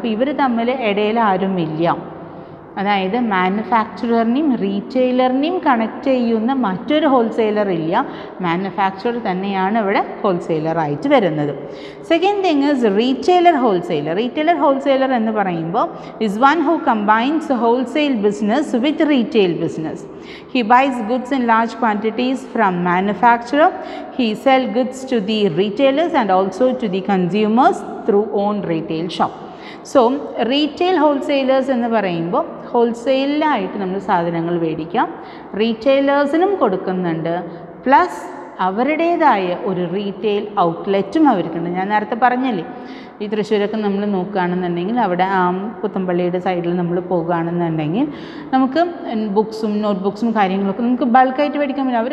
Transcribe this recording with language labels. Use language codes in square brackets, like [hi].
[ml] അപ്പോൾ ഇവർ തമ്മിൽ ഇടയിൽ ആരുമില്ല. അതായത് മാനുഫാക്ചററിനെയും റീറ്റെയിലറിനെയും കണക്ട് ചെയ്യുന്ന മറ്റൊരു ഹോൾസെയിലർ ഇല്ല, മാനുഫാക്ചറർ തന്നെയാണ് ഇവിടെ ഹോൾസെയിലറായിട്ട് വരുന്നത്. [en] Second thing is retailer wholesaler. Retailer wholesaler [ml] എന്ന് പറയുമ്പോൾ [en] Is one who combines wholesale business with retail business. He buys goods in large quantities from manufacturer. He sells goods to the retailers and also to the consumers through own retail shop. [ml] So retail wholesalers എന്ന് പറയുമ്പോൾ ഹോൾസെയിലായിട്ട് നമ്മൾ സാധനങ്ങൾ മേടിക്കാം, റീറ്റെയിലേഴ്സിനും കൊടുക്കുന്നുണ്ട്, plus അവരുടേതായ ഒരു retail ഔട്ട്ലെറ്റും അവർക്കുണ്ട്. ഞാൻ നേരത്തെ പറഞ്ഞില്ലേ, ഈ തൃശ്ശൂരൊക്കെ നമ്മൾ നോക്കുകയാണെന്നുണ്ടെങ്കിൽ അവിടെ പുത്തമ്പള്ളിയുടെ സൈഡിൽ നമ്മൾ പോകുകയാണെന്നുണ്ടെങ്കിൽ നമുക്ക് ബുക്സും നോട്ട്ബുക്സും കാര്യങ്ങളൊക്കെ നമുക്ക് ബൾക്കായിട്ട് മേടിക്കാൻ പറ്റും.